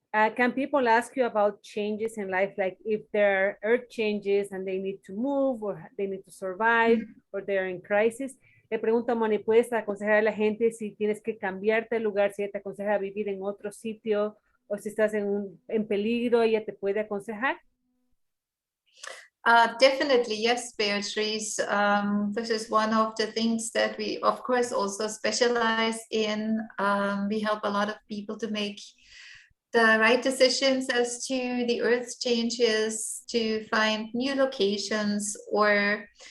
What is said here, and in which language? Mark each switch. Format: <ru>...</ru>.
<en>Can people ask you about changes in life, like if there are earth changes and they need to move or they need to survive or they're in crisis?</en> <es>Le pregunto a Moni, ¿puedes aconsejar a la gente si tienes que cambiarte de lugar, si ella te aconseja vivir en otro sitio o si estás en peligro, ella te puede aconsejar?</es> <en>Definitely, yes, Beatrice. This is one of the things that we, of course, also specialize in. We help a lot of people to make the right decisions as to the earth changes, to find new locations, or</en>